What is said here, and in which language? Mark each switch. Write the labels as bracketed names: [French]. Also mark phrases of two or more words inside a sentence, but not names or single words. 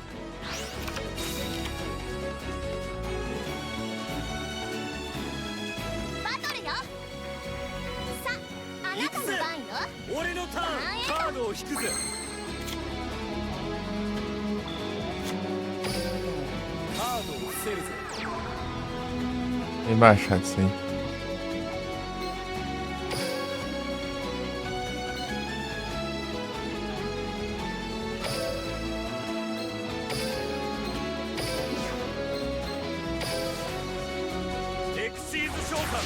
[Japanese] バトルよ。さあ、あなたの番よ。俺のターン。カードを引くぜ。カードを伏せるぜ。 [Portuguese] Bem baixado isso aí. [Japanese] エクシーズ召喚。